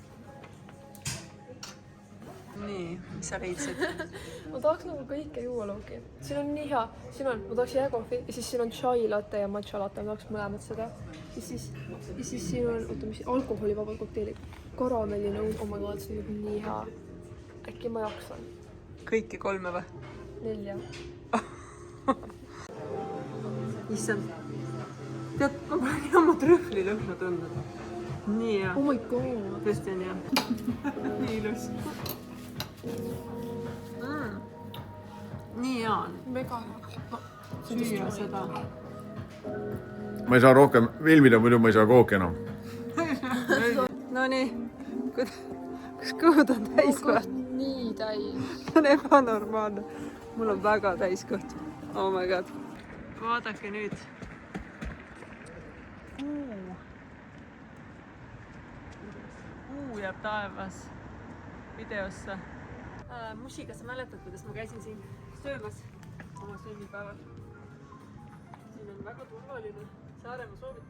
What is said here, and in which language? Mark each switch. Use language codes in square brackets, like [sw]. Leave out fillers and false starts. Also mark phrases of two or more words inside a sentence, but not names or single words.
[et] Nii, mis sa leidsid? Ma tahaks nagu kõike juua loogi. Siin on nii hea. Siin on, ma tahaks jääkohvi ja siis siin on chai latte ja matcha latte. Ma tahaks mõlemad seda. Ja siis siin on, oota, mis alkoholivabad kokteilid. Karamellinõud, [en] oh my god, [et] see on nii hea. Äkki ma jaksan. Kõiki kolme või? 4. issand. Tead, ma pole nii ammu trühvli lõhna tundnud. Nii hea. [en] Oh my god. [et] Tõesti on hea. Nii ilus. Nii hea on. Mega hea. Süüa seda. ma ei saa rohkem filmida, muidu ma ei saa kooki enam. Nonii, kas kõhud on täis või? Nii täis. See on ebanormaalne. Mul on väga täis kõht. [en] Oh my god. [et] Vaadake nüüd. Kuu jääb taevas videosse. Musi, kas sa mäletad, kuidas ma käisin siin söömas oma sünnipäeval? Siin on väga turvaline. Saaremaa soovitab.